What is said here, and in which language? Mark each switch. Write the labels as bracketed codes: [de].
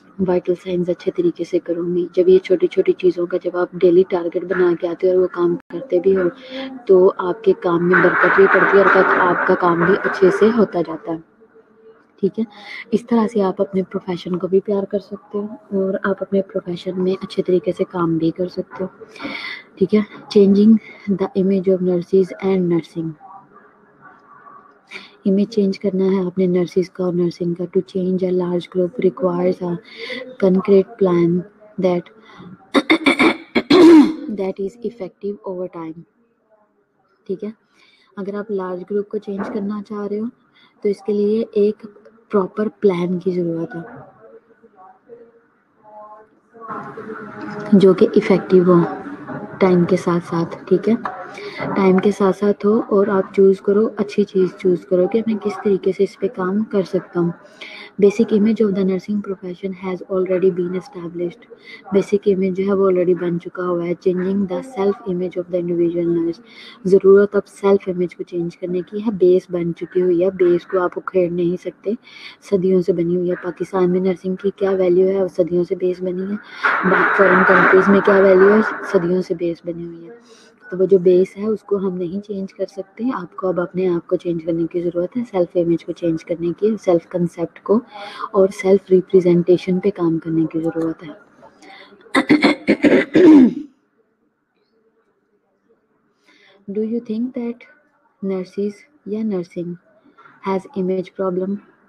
[ur] Vital signs اچھے طریقے سے کروں گی. جب یہ چھوٹی چھوٹی چیزوں کا جب آپ ڈیلی ٹارگٹ بنا کے آتے ہو اور وہ کام کرتے بھی ہو تو آپ کے کام میں برکت بھی پڑتی ہے اور آپ کا کام بھی اچھے سے ہوتا جاتا ہے. ٹھیک ہے, اس طرح سے آپ اپنے پروفیشن کو بھی پیار کر سکتے ہو اور آپ اپنے پروفیشن میں اچھے طریقے سے کام بھی کر سکتے ہو. ٹھیک ہے, [en] Changing the image of nurses and nursing. [ur] Image change کرنا ہے اپنے نرسز کا اور نرسنگ کا. [en] To change a large group requires a concrete plan that is effective over time. [ur] ٹھیک ہے, اگر آپ لارج گروپ کو چینج کرنا چاہ رہے ہو تو اس کے لیے ایک پراپر پلان کی ضرورت ہے جو کہ افیکٹو ہو ٹائم کے ساتھ ساتھ. ٹھیک ہے, ٹائم کے ساتھ ساتھ ہو اور آپ چوز کرو, اچھی چیز چوز کرو کہ میں کس طریقے سے اس پہ کام کر سکتا ہوں. [en] Basic image of the nursing profession has already been established. [ur] Basic image جو ہے وہ آلریڈی بن چکا ہوا ہے. [en] Changing the self image of the individual nurse. [ur] ضرورت اب سیلف امیج کو چینج کرنے کی ہے. بیس بن چکی ہوئی ہے, بیس کو آپ اکھیڑ نہیں سکتے, صدیوں سے بنی ہوئی ہے. پاکستان میں نرسنگ کی کیا ویلیو ہے, وہ صدیوں سے بیس بنی ہے. فارن کنٹریز میں کیا ویلیو ہے, صدیوں سے بیس بنی ہوئی ہے. تو وہ جو بیس ہے اس کو ہم نہیں چینج کر سکتے. آپ کو اب اپنے آپ کو چینج کرنے کی ضرورت ہے, سیلف امیج کو چینج کرنے کی, سیلف کنسیپٹ کو اور سیلف ریپریزنٹیشن پہ کام کرنے کی ضرورت ہے. [en] Do you think that nurses یا nursing has image problem?